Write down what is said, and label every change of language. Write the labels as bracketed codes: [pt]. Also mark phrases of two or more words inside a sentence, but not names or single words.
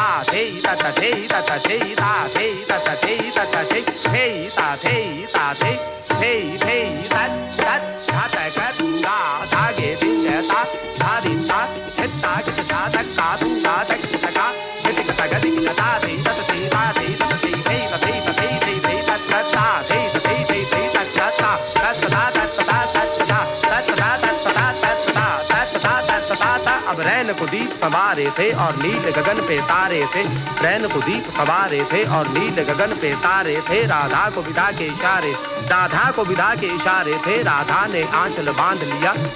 [hi] थे तत थे तत थे ता थे तत थे तत थे थे ता थे ता थे थे थे तत तत घात कथूंगा, धागे दिन ता धा दिन ता, हित्ता कित धा तक का थूंगा तक कित का हित कथा गति कित ता थे तत थे ता थे तत थे थे तथे तथे थे थे तत ता थे तथे थे थे तत ता तत ता तत ता तत ता तत ता तत ता तत ता तत ता तत ता। अब रैन को दीप संवारे थे और नील गगन पे तारे थे, रैन को दीप संवारे थे और नील गगन पे तारे थे। राधा को विदा के इशारे, राधा को विदा के इशारे थे। राधा ने आंचल बांध लिया,